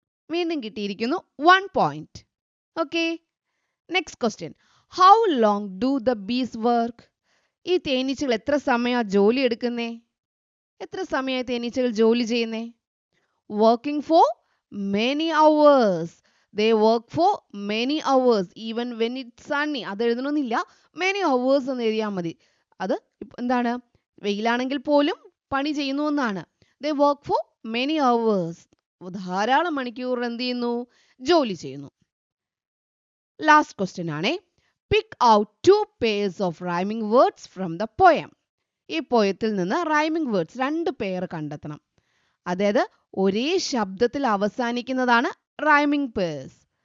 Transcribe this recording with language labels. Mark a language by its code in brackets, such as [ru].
[ml] വീണ്ടും കിട്ടിയിരിക്കുന്നു 1 point. Okay, next question. [en] How long do the bees work? [ml] ഈ തേനീച്ചകൾ എത്ര സമയമാണ് ജോലി എടുക്കുന്നേ? എത്ര സമയമായി തേനീച്ചകൾ ജോലി ചെയ്യുന്നേ? [en] Working for many hours. They work for many hours even when it's sunny. [ml] അത് എഴുതണമെന്നില്ല, many hours എന്ന് എഴുതിയാൽ മതി. അത് എന്താണ്, വെയിലാണെങ്കിൽ പോലും പണി ചെയ്യുന്നു എന്നാണ്. [en] They work for many hours. [ml] ധാരാളം മണിക്കൂർ എന്ത് ചെയ്യുന്നു, ജോലി ചെയ്യുന്നു. ലാസ്റ്റ് ക്വസ്റ്റ്യൻ ആണേ. [en] Pick out 2 pairs of rhyming words from the poem. [ml] ഈ പോയത്തിൽ നിന്ന് റൈമിംഗ് വേർഡ്സ് 2 പെയർ കണ്ടെത്തണം. അതായത് ഒരേ ശബ്ദത്തിൽ അവസാനിക്കുന്നതാണ് റൈമിംഗ് പേഴ്സ്.